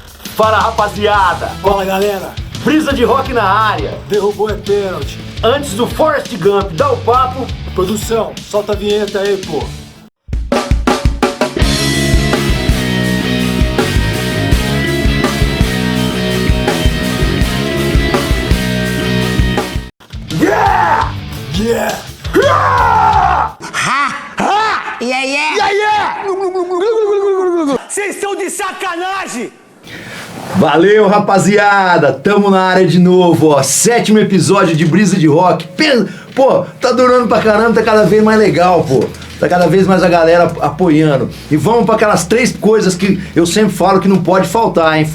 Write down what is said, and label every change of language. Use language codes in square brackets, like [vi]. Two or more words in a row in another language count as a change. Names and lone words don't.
[pt] Fala, rapaziada! Fala, galera! Brisa de rock na área! Derrubou é pênalti! Antes do Forrest Gump dar o papo... Produção, solta a vinheta aí, pô! [en] Yeah! Yeah! Yeah! Ha! Ha! Yeah, yeah! Yeah, yeah! [pt] Vocês estão de sacanagem! Valeu, rapaziada! Tamo na área de novo, ó. 7º episódio de Brisa de Rock. Pô, tá durando pra caramba, tá cada vez mais legal, pô. Tá cada vez mais a galera apoiando. E vamos pra aquelas 3 coisas que eu sempre falo que não pode faltar, hein?